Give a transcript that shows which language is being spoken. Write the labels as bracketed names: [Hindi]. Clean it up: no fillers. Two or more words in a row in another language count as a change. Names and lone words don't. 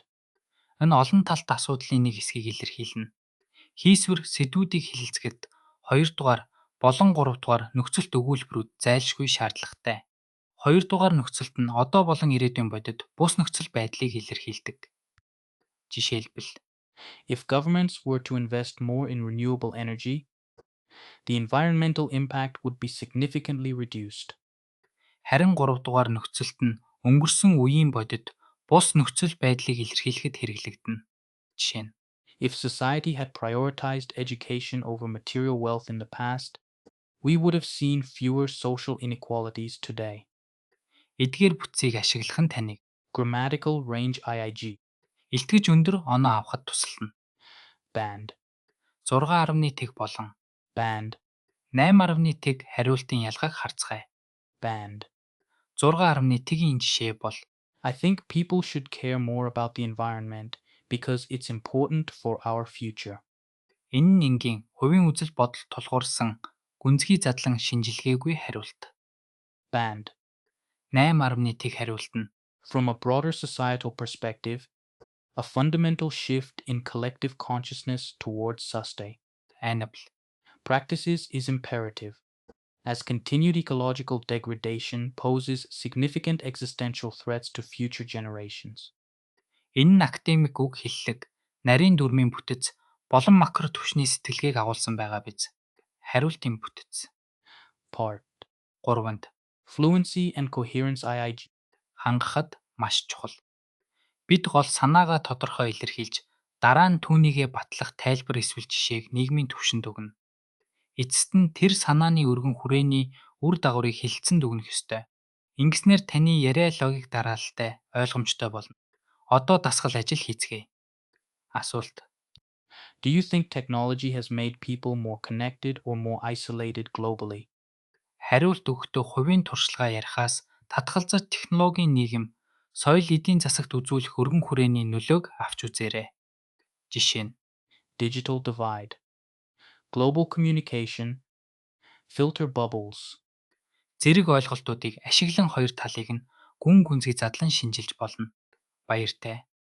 [Mongolian] энэ олон талт асуудлын нэг хэсгийг илэрхийлнэ. Хийсвэр сэдвүүдийг хэлэлцэхэд 2 дугаар болон 3 дугаар нөхцөлт өгүүлбэрүүд зайлшгүй шаардлагатай. 2 дугаар нөхцөлт нь одоо болон ирээдүйн бодит бус нөхцөл байдлыг илэрхийлдэг. Жишээлбэл [English] If governments were to invest more in renewable energy, the environmental impact would be significantly reduced. [Mongolian] харин 3 дугаар нөхцөлт нь өнгөрсөн үеийн бодит бус нөхцөл байдлыг илэрхийлэхэд хэрэглэгдэнэ. Жишээ нь [English] If society had prioritized education over material wealth in the past, we would have seen fewer social inequalities today. [Mongolian] эдгээр бүтцийг ашиглах нь таныг [English] Grammatical range IIG. [Mongolian] илтгэж өндөр оноо авахд тусална. Band. 6.1 болон Band. 8.1 хариултын ялгааг харцгаая. Band. 6.1-ийн жишээ бол [English] I think people should care more about the environment because it's important for our future. [Mongolian] энэ нь энгийн хувийн үзэл бодол тулгуурсан гүнзгий задлан шинжилгээгүй хариулт. Band. 8.1 хариулт нь [English] From a broader societal perspective, a fundamental shift in collective consciousness towards sustainable practices is imperative, as continued ecological degradation poses significant existential threats to future generations. [Mongolian] Энэ нь академик үг хэллэг, нарийн дүрмийн бүтэц болон макро түвшний сэтгэлгээг агуулсан байгаа биз. Хариултын бүтэц. Part. 3-нд [English] Fluency and coherence IIG. [Mongolian] хангахад маш чухал. Бид гол санаагаа тодорхой илэрхийлж, дараа нь түүнийгээ батлах тайлбар эсвэл жишээг нийгмийн түвшинд өгнө. Эцэст нь тэр санааны өргөн хүрээний үр дагаврыг хэлэлцэн дүгнэх ёстой. Ингэснээр таны яриа логик дараалалтай, ойлгомжтой болно. Одоо дасгал ажил хийцгээе. Асуулт. [English] Do you think technology has made people more connected or more isolated globally? [Mongolian] Хариулт өгөхдөө хувийн туршлагаа ярихаас татгалзаж технологийн нийгэм, соёл эдийн засагт үзүүлэх өргөн хүрээний нөлөөг авч үзээрэй. Жишээ нь [English] Digital divide. Global communication. Filter bubbles. [Mongolian] Зэрэг ойлголтуудыг ашиглан хоёр талыг нь гүн гүнзгий задлан шинжилж болно. Баяртай.